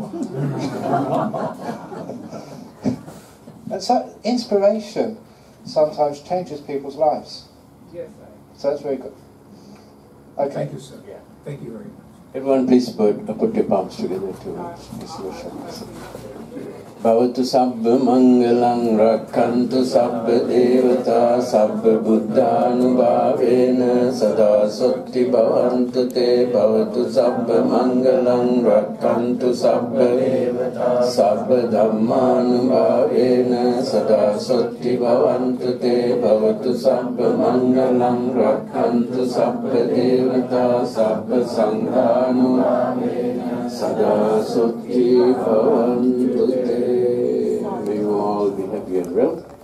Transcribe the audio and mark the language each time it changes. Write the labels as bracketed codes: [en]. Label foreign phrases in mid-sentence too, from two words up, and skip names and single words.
[en] And so inspiration sometimes changes people's lives. So that's very good. Okay. Thank you, sir. Thank you very much. Everyone please put your palms together to dissolution. [pi] Bhavatu sabba mangalang rakkantu sabba devata sabba buddhanubhavena sada sotti bhavantu te bhavatu sabba mangalang rakkantu sabba devata sabba dhammanubhavena sada sotti bhavantu te bhavatu sabba mangalang rakkantu sabba devata sabba sanghanubhavena sada sotti bhavantu te. [en] May you all be happy and well.